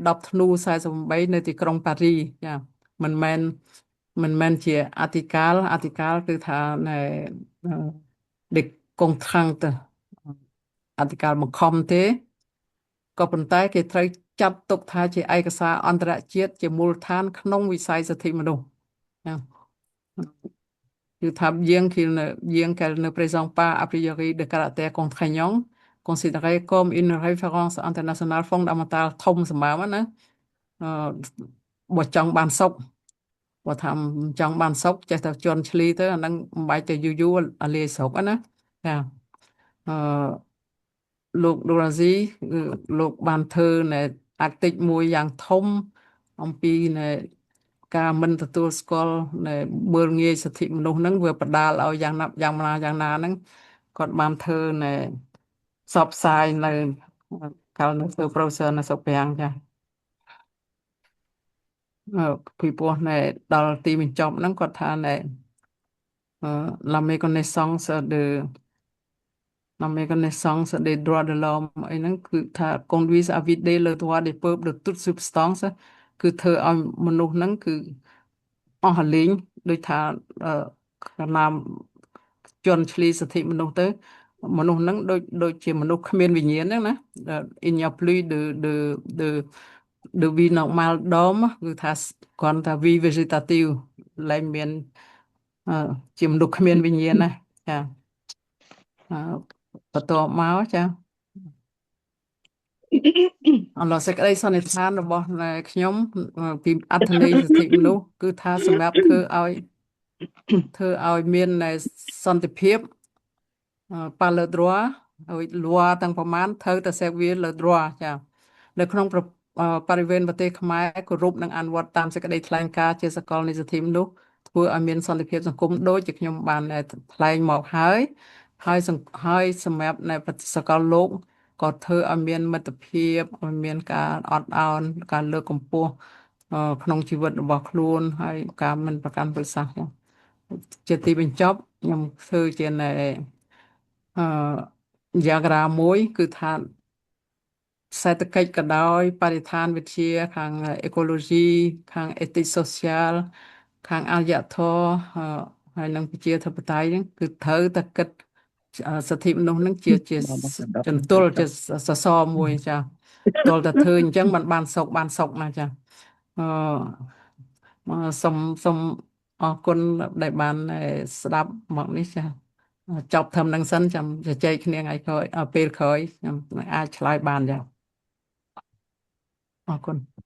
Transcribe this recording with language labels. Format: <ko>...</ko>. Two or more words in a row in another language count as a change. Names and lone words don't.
<km>10 ធ្នូ48នៅទីក្រុងប៉ារីចាមិនមែនជាអធិការគឺថាណែដេកកងខាំងទៅអធិ ការបង្ខំទេក៏ប៉ុន្តែគេត្រូវចាត់ទុកថាជាឯកសារអន្តរជាតិជាមូលដ្ឋានក្នុងវិស័យសិទ្ធិមនុស្សចាគឺថា</km> <fr>bien qu'elle ne présente pas a priori de caractère contraignant considérée comme une référence internationale fondamentale</fr> <km>ធំសម្បើមណាបើចង់បានសុខបើថាចង់បានសុខចេះតែជន់ឈ្លីទៅអាហ្នឹងមិនបាច់ទៅយូរអាលាយស្រុកណាចា លោកដូរ៉ាស៊ីលោកបានធ្វើនៅអាតិចមួយយ៉ាងធំអំពីនៅការមិនទទួលស្គាល់នៅមើលងាយសិទ្ធិមនុស្សហ្នឹងវាបដាលឲ្យយ៉ាងណាហ្នឹងគាត់បានធ្វើនៅផ្សព្វផ្សាយនៅកាលនៅធ្វើ professor នៅស្រុកប្រាំងចា ពីព្រោះនៅដល់ទីបញ្ចប់ហ្នឹងគាត់ថានៅ</km> <fr>la méconnaissance des droits de l'homme</fr> <km>អីហ្នឹងគឺថា</km> <fr>conduise à vider le droit des peuples de toute substance</fr> <km>គឺធ្វើឲ្យមនុស្សហ្នឹងគឺអស់រលែងដូចថាកណាមជន់ឈ្លីសិទ្ធិមនុស្សទៅមនុស្សហ្នឹងដូចជាមនុស្សគ្មានវិញ្ញាណហ្នឹងណា</km> <fr>il n'y a plus de vie normale d'homme</fr> <km>គឺថាគាត់ថា</km> <fr>vie végétative</fr> <km>លែងមានជាមនុស្សគ្មានវិញ្ញាណណាចាបន្ទាប់មកចាអឡូវសេចក្តីសន្និដ្ឋានរបស់ខ្ញុំពីអត្ថន័យ សិទ្ធិមនុស្សគឺថាសម្រាប់ធ្វើឲ្យមានសន្តិភាព</km> <fr>par le droit</fr> <km>ឲ្យ loi ទាំងប្រមាណត្រូវតែ</km> <fr>servir le droit</fr> <km>ចានៅក្នុងបរិវេណប្រទេសខ្មែរគោរពនិងអនុវត្តតាមសេចក្តីថ្លែងការណ៍ជាសកលនៃសិទ្ធិមនុស្សធ្វើឲ្យមានសន្តិភាពសង្គមដូចជាខ្ញុំបានថ្លែងមកហើយសម្រាប់នៅសកលលោកក៏ធ្វើឲ្យមានមិត្តភាពឲ្យមានការអត់ឱនការលើកកម្ពស់ក្នុងជីវិតរបស់ខ្លួនហើយការមិនប្រកាន់ពូជសាសន៍ជាទីបញ្ចប់ខ្ញុំធ្វើជា diagram មួយគឺថាសេដ្ឋកិច្ចក៏ដោយបរិស្ថានវិទ្យាខាង ecology ខាង</km> <en>ethics social</en> <km>ខាងអរិយធម៌ហើយនិងប្រជាធិបតេយ្យហ្នឹងគឺត្រូវតែគិតសិទ្ធិមនុស្សហ្នឹងជាចន្ទុលជាសសរមួយចាទល់តែធ្វើអញ្ចឹងបានសុខណាចា សូមអរគុណដែលបានស្ដាប់មកនេះចាចប់ធំនឹងសិនចាំជជែកគ្នាថ្ងៃក្រោយពេលក្រោយខ្ញុំអាចឆ្លើយបានចាអរគុណ</km>